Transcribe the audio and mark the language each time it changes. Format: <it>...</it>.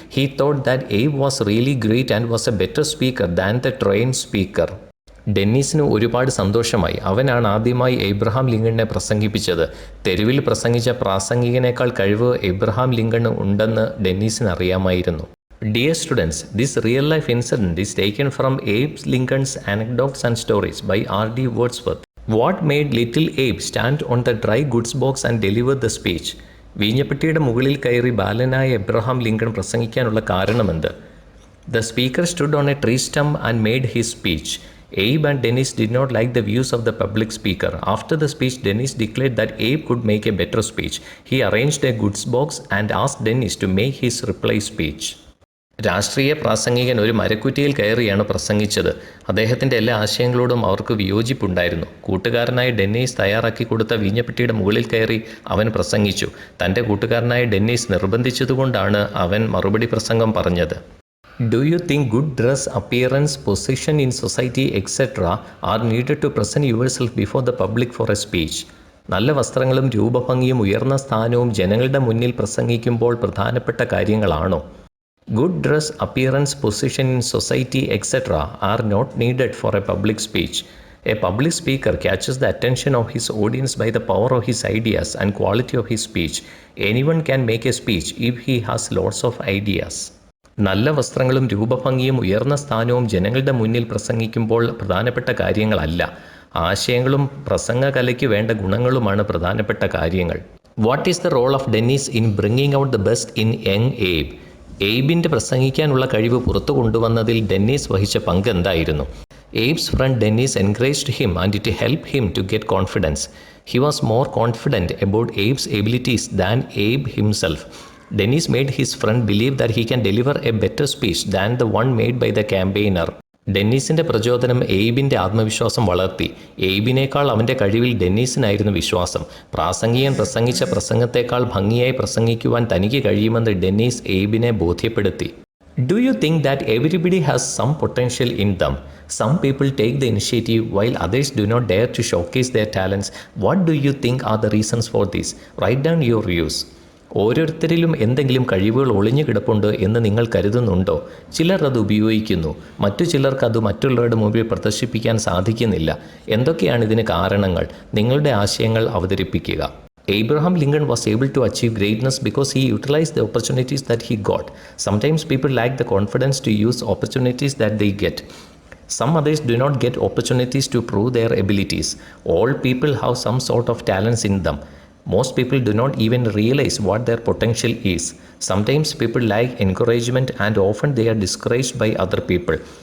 <en>He thought that Abe was really great and was a better speaker than the trained speaker.</en> <ml>ഡെന്നീസിന് ഒരുപാട് സന്തോഷമായി. അവനാണ് ആദ്യമായി Abraham ലിങ്കണിനെ പ്രസംഗിപ്പിച്ചത്. തെരുവിൽ പ്രസംഗിച്ച പ്രാസംഗികനേക്കാൾ കഴിവ് എബ്രഹാം ലിങ്കണ് ഉണ്ടെന്ന് ഡെന്നീസിന് അറിയാമായിരുന്നു.</ml> <en>Dear students, this real life incident is taken from Abe Lincoln's Anecdotes and Stories by R.D. Wordsworth. What made little Abe stand on the dry goods box and deliver the speech? വീഞ്ഞപ്പെട്ടിയുടെ മുകളിൽ കയറി ബാലനായ Abraham Lincoln പ്രസംഗിക്കാനുള്ള കാരണമെന്ത്? The speaker stood on a tree stump and made his speech. Abe and Dennis did not like the views of the public speaker. After the speech, Dennis declared that Abe could make a better speech. He arranged a goods box and asked Dennis to make his reply speech.</en> <ml>രാഷ്ട്രീയ പ്രാസംഗികൻ ഒരു മരക്കുറ്റിയിൽ കയറിയാണ് പ്രസംഗിച്ചത്. അദ്ദേഹത്തിൻ്റെ എല്ലാ ആശയങ്ങളോടും അവർക്ക് വിയോജിപ്പുണ്ടായിരുന്നു. കൂട്ടുകാരനായ Dennis തയ്യാറാക്കി കൊടുത്ത വീഞ്ഞപ്പെട്ടിയുടെ മുകളിൽ കയറി അവൻ പ്രസംഗിച്ചു. തൻ്റെ കൂട്ടുകാരനായ ഡെന്നീസ് നിർബന്ധിച്ചതുകൊണ്ടാണ് അവൻ മറുപടി പ്രസംഗം പറഞ്ഞത്.</ml> <en>Do you think good dress, appearance, position in society, etc. are needed to present yourself before the public for a speech?</en> <ml>നല്ല വസ്ത്രങ്ങളും രൂപഭംഗിയും ഉയർന്ന സ്ഥാനവും ജനങ്ങളുടെ മുന്നിൽ പ്രസംഗിക്കുമ്പോൾ പ്രധാനപ്പെട്ട കാര്യങ്ങളാണോ?</ml> <en>Good dress, appearance, position in society, etc. are not needed for a public speech. A public speaker catches the attention of his audience by the power of his ideas and quality of his speech. Anyone can make a speech if he has lots of ideas.</en> <ml>നല്ല വസ്ത്രങ്ങളും രൂപഭംഗിയും ഉയർന്ന സ്ഥാനവും ജനങ്ങളുടെ മുന്നിൽ പ്രസംഗിക്കുമ്പോൾ പ്രധാനപ്പെട്ട കാര്യങ്ങളല്ല. ആശയങ്ങളും പ്രസംഗകലയ്ക്ക് വേണ്ട ഗുണങ്ങളുമാണ് പ്രധാനപ്പെട്ട കാര്യങ്ങൾ.</ml> <en>What is the role of Dennis in bringing out the best in young Abe?</en> <ml>എയ്ബിൻ്റെ പ്രസംഗിക്കാനുള്ള കഴിവ് പുറത്തു കൊണ്ടുവന്നതിൽ ഡെന്നീസ് വഹിച്ച പങ്ക് എന്തായിരുന്നു?</ml> <en>Abe's friend Dennis encouraged him and it helped him to get confidence. He was more confident about Abe's abilities than Abe himself. Dennis made his friend believe that he can deliver a better speech than the one made by the campaigner.</en> <ml>ഡെന്നീസിൻ്റെ പ്രചോദനം എയ്ബിൻ്റെ ആത്മവിശ്വാസം വളർത്തി. എയ്ബിനേക്കാൾ അവൻ്റെ കഴിവിൽ ഡെന്നീസിനായിരുന്നു വിശ്വാസം. പ്രാസംഗികൻ പ്രസംഗിച്ച പ്രസംഗത്തേക്കാൾ ഭംഗിയായി പ്രസംഗിക്കുവാൻ തനിക്ക് കഴിയുമെന്ന് ഡെന്നീസ് എയ്ബിനെ ബോധ്യപ്പെടുത്തി.</ml> <en>Do you think that everybody has some potential in them? Some people take the initiative while others do not dare to showcase their talents. What do you think are the reasons for this? Write down your views.</en> <ml>ഓരോരുത്തരിലും എന്തെങ്കിലും കഴിവുകൾ ഒളിഞ്ഞു കിടപ്പുണ്ട് എന്ന് നിങ്ങൾ കരുതുന്നുണ്ടോ? ചിലർ അത് ഉപയോഗിക്കുന്നു, മറ്റു ചിലർക്ക് അത് മറ്റുള്ളവരുടെ മുമ്പിൽ പ്രദർശിപ്പിക്കാൻ സാധിക്കുന്നില്ല. എന്തൊക്കെയാണ് ഇതിന് കാരണങ്ങൾ? നിങ്ങളുടെ ആശയങ്ങൾ അവതരിപ്പിക്കുക.</ml> <en>Abraham Lincoln was able to achieve greatness because he utilized the opportunities that he got. Sometimes people lack the confidence to use opportunities that they get. Some others do not get opportunities to prove their abilities. All people have some sort of talents in them. Most people do not even realize what their potential is. Sometimes people lack encouragement and often they are discouraged by other people.</en>